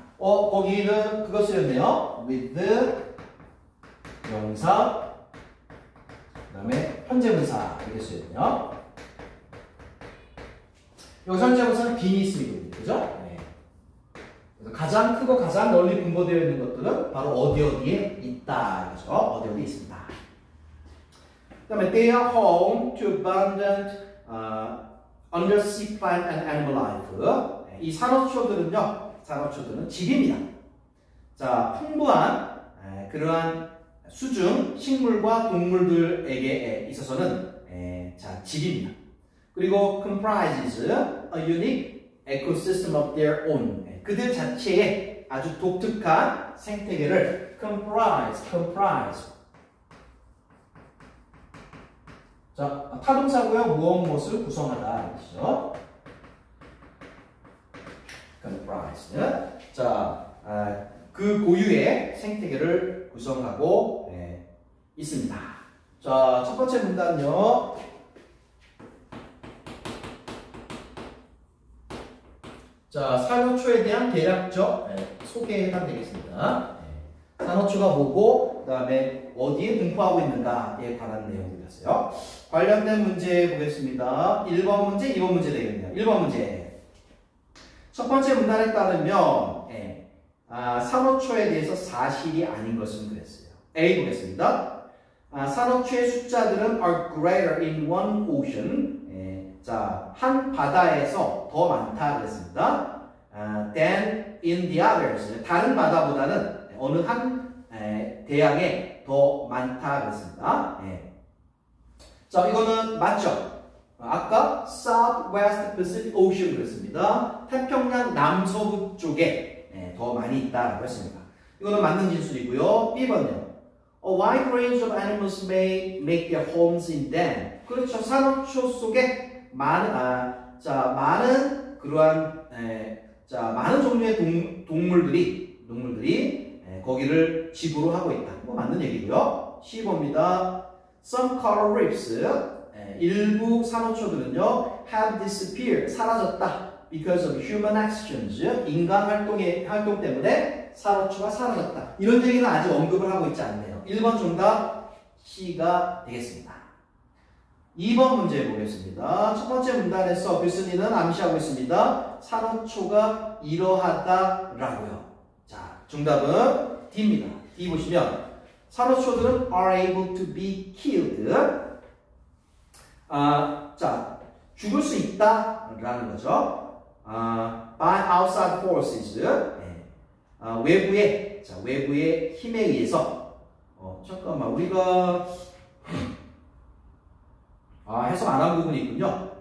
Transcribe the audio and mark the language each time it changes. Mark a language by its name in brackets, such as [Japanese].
[Korean] 거기는 그거 쓰였네요. with 명사, 그 다음에 현재분사 이렇게 쓰였네요. 여기서 현재분사는 being이 쓰이거든요. 그죠? 가장 크고 가장 널리 분포되어 있는 것들은 바로 어디에 있다. 그죠? 어디에 있습니다. 그 다음에 [English] they are home to abundant undersea plant and animal life. [Korean] 이 산호초들은 집입니다. 자, 풍부한 그러한 수중 식물과 동물들에게 있어서는 자, 집입니다. [English] 그리고 comprises a unique ecosystem of their own. [Korean] 그들 자체의 아주 독특한 생태계를 comprise. 자, 타동사고요. 무엇을 구성하다. 그렇죠? [English] comprise. [Korean] 자, 그 고유의 생태계를 구성하고 있습니다. 자, 첫 번째 문단요. 자, 산호초에 대한 대략적 소개에 해당되겠습니다. 산호초가 뭐고, 그 다음에 어디에 분포하고 있는가에 관한 내용들이었어요. 관련된 문제 보겠습니다. 1번 문제, 2번 문제 되겠네요. 1번 문제. 첫 번째 문단에 따르면 산호초에 대해서 사실이 아닌 것은 그랬어요. A 보겠습니다. 산호초의 숫자들은 [English] are greater in one ocean. [Korean] 자, 한 바다에서 더 많다 그랬습니다. [English] than in the others. [Korean] 다른 바다보다는 어느 한 대양에 더 많다 그랬습니다. 예. 자, 이거는 맞죠? 아까 Southwest Pacific Ocean 그랬습니다. 태평양 남서부 쪽에 더 많이 있다라고 했습니다. 이거는 맞는 진술이고요. B번요. [English] A wide range of animals may make their homes in them. [Korean] 그렇죠. 산호초 속에 많은 그러한 많은 종류의 동물들이 거기를 지구로 하고 있다. 뭐 맞는 얘기고요. 10호입니다. [English] Some coral reefs, [Korean] 일부 산호초들은요, [English] have disappeared, [Korean] 사라졌다. [English] Because of human actions, [Korean] 인간 활동 때문에 산호초가 사라졌다. 이런 얘기는 아직 언급을 하고 있지 않네요. 1번 정답 C가 되겠습니다. 2번 문제 보겠습니다. 첫 번째 문단에서 교수님은 암시하고 있습니다. 산호초가 이러하다라고요. 자, 정답은 D입니다. D 보시면 산호초들은 [English] are able to be killed. [Korean] 자, 죽을 수 있다라는 거죠. [English] by outside forces. [Korean] 외부의 힘에 의해서. 잠깐만, 우리가 해석 안 한 부분이 있군요.